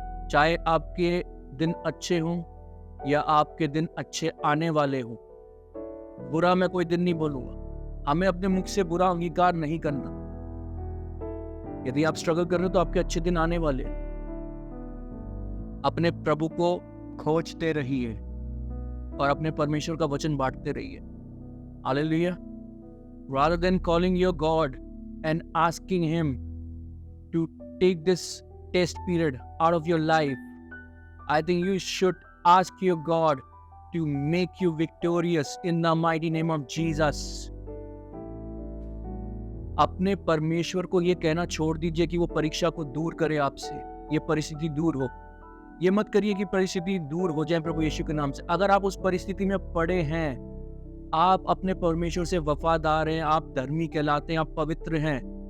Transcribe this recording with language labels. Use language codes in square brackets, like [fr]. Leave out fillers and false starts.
[hi] चाहे आपके दिन अच्छे हों या आपके दिन अच्छे आने वाले हों, बुरा मैं कोई दिन नहीं बोलूंगा। हमें अपने मुख से बुरा अंगीकार नहीं करना। यदि आप स्ट्रगल कर रहे हो तो आपके अच्छे दिन आने वाले। अपने प्रभु को खोजते रहिए और अपने परमेश्वर का वचन बांटते रहिए। Hallelujah. [en] Rather than calling your God and asking him to take this test period out of your life, I think you should ask your God to make you victorious in the mighty name of Jesus. [hi] अपने परमेश्वर को ये कहना छोड़ दीजिए कि वो परीक्षा को दूर करे आपसे, ये परिस्थिति दूर हो। ये मत करिए कि परिस्थिति दूर हो जाए प्रभु यीशु के नाम से। अगर आप उस परिस्थिति में पड़े हैं, आप अपने परमेश्वर से वफादार हैं, आप धर्मी कहलाते हैं, आप पवित्र हैं,